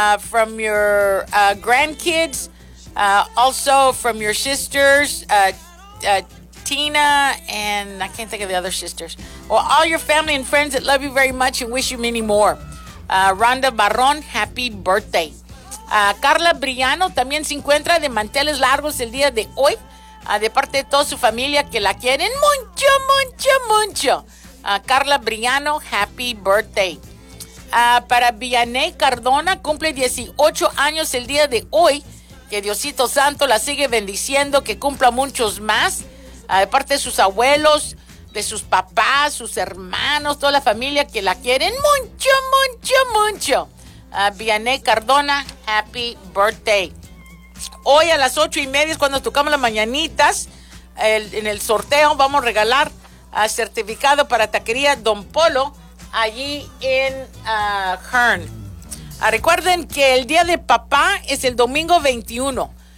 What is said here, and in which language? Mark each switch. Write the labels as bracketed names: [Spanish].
[English] From your grandkids, also from your sisters, Tina, and I can't think of the other sisters. Well, all your family and friends that love you very much and wish you many more. Rhonda Barrón, happy birthday. [Spanish] Carla Briano también se encuentra de manteles largos el día de hoy, de parte de toda su familia que la quieren mucho, mucho, mucho. [English] Carla Briano, happy birthday. [Spanish] Para Vianey Cardona, cumple 18 años el día de hoy. Que Diosito Santo la sigue bendiciendo, que cumpla muchos más. De parte de sus abuelos, de sus papás, sus hermanos, toda la familia que la quieren mucho, mucho, mucho. [English] Vianey Cardona, happy birthday. [Spanish] Hoy a las 8:30 es cuando tocamos las mañanitas. En el sorteo vamos a regalar certificado para Taquería Don Polo allí en Hearn. Recuerden que el Día de Papá es el domingo 21.